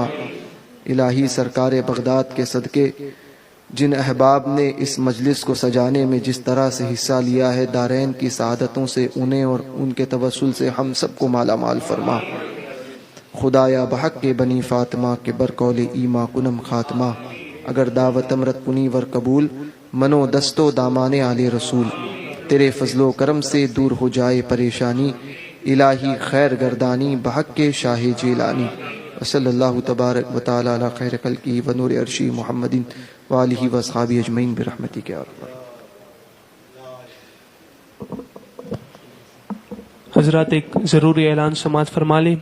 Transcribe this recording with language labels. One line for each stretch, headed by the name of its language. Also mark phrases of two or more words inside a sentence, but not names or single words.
Urdu: الہی سرکار بغداد کے صدقے جن احباب نے اس مجلس کو سجانے میں جس طرح سے حصہ لیا ہے، دارین کی سعادتوں سے انہیں اور ان کے توسل سے ہم سب کو مالا مال فرما۔
Persian: خدایا بحق کے بنی فاطمہ کے برقول ایما کنم خاتمہ، اگر دعوت امرت کنی ور قبول، منو دستو دامان آل رسول،
Urdu: تیرے فضل و کرم سے دور ہو جائے پریشانی،
Persian: الہی خیر گردانی بحق کے شاہ جیلانی۔
Arabic: صلی اللہ تبارک و تعالی علی خیر خلقہ و نور عرشی محمد وآلہ واصحابہ اجمعین برحمتک یا رب۔
Urdu: حضرات ایک ضروری اعلان سماعت فرما لیں۔